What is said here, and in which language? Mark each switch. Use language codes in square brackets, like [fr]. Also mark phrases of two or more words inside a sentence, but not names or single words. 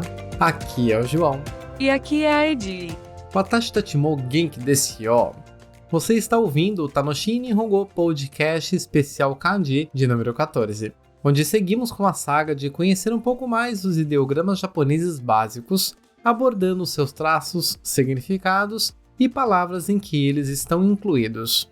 [pt] Aqui é o João. E aqui é a Edi. [ja] 私たちも元気ですよ. [pt] Você está ouvindo o Tanoshi Nihongo Podcast especial Kanji de número 14, onde seguimos com a saga de conhecer um pouco mais dos ideogramas japoneses básicos, abordando seus traços, significados e palavras em que eles estão incluídos.